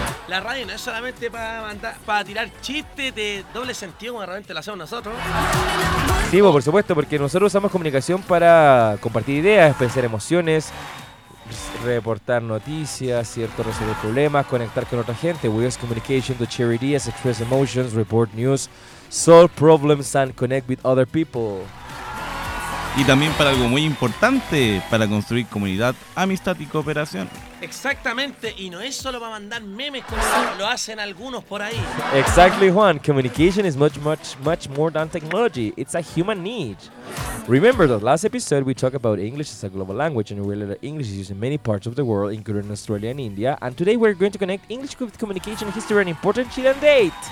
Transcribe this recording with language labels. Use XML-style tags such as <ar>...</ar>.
<es>La radio no es solamente para tirar chistes de doble sentido como realmente lo hacemos nosotros. Sí, por supuesto, porque nosotros usamos comunicación para compartir ideas, expresar emociones, reportar noticias, cierto, resolver problemas, conectar con otra gente.</es> <en>We use communication to share ideas, express emotions, report news, solve problems and connect with other people.</en> <es>Y también para algo muy importante, para construir comunidad, amistad y cooperación. Exactamente, y no es solo para mandar memes como lo hacen algunos por ahí.</es> <en>Exactly, Juan. Communication is much, much, much more than technology. It's a human need. Remember that last episode we talked about English as a global language and we learned that English is used in many parts of the world, including Australia and India. And today we're going to connect English with communication, history and important Chilean date.</en>